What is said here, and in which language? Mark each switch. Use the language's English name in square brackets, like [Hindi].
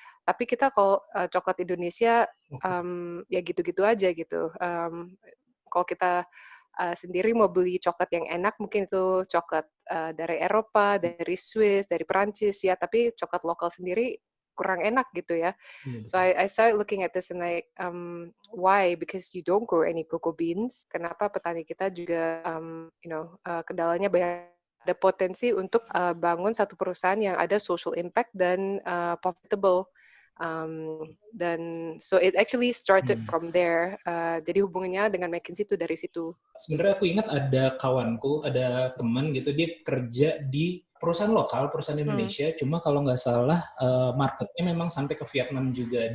[Indonesian] Tapi kita kalau coklat Indonesia ya gitu-gitu aja gitu. Kalau kita sendiri mau beli coklat yang enak, mungkin itu coklat dari Eropa, dari Swiss, dari Prancis ya, tapi coklat lokal sendiri kurang enak gitu ya. [English] So I started looking at this and like, why? Because you don't grow any cocoa beans. [Indonesian] Kenapa petani kita juga, kendalanya banyak, ada potensi untuk bangun satu perusahaan yang ada social impact dan profitable. Dan [English] so it actually started from there. [Indonesian] Jadi hubungannya dengan McKinsey itu dari situ. Sebenarnya aku ingat ada kawanku, ada teman gitu, dia kerja di perusahaan lokal, perusahaan Indonesia, cuma kalau nggak salah marketnya memang sampai ke Vietnam juga.